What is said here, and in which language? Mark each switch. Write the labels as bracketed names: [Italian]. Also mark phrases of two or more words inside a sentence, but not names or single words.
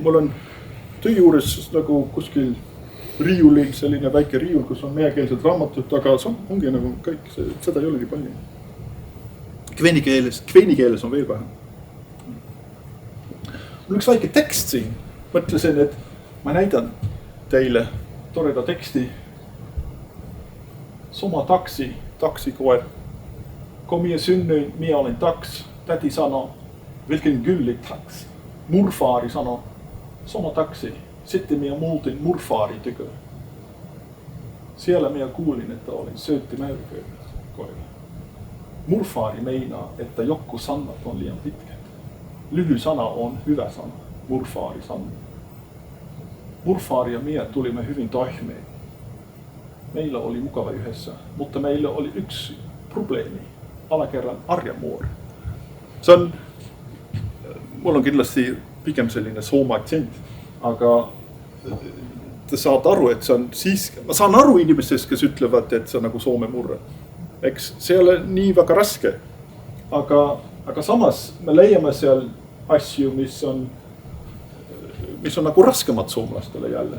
[Estonian] Mul on töö juures nagu kuskil riiulil, selline väike riiul, kus on meekeelsed raamatud, aga ongi nagu kõik, seda ei ole nii palju. Kveeni keeles on veel vähem. Mul üks väike tekst siin. Mõtlesin, et ma näidan teile toreda teksti. [Kven Finnish] Soma taksikoer. Kun minä synnyin, minä olin taks. Täti sanoi, [Swedish] vilken gullig taks. [Kven Finnish] Murfaari sanoi, soma taksi. Sitten minä muutin murfaari tykö. Siellä minä kuulin, että olin söötti mäyköinen. Murfaari meinaa, että joku sanat on liian pitkät. Lyhy sana on hyvä sana. Murfaari sanoi. Murfaari ja minä tulimme hyvin toimeen. Meillä oli mukava yhdessä, mutta meillä oli yksi probleemi. Alakerran Arjamuori. [Estonian] See on, mul on kindlasti pigem selline sooma aktsent, aga te saad aru, et see on siis, ma saan aru inimestest, kes ütlevad, et see on nagu Soome murre. Eks see ei ole nii väga raske, aga samas me leiame seal asju, mis on nagu raskemad soomlastele jälle.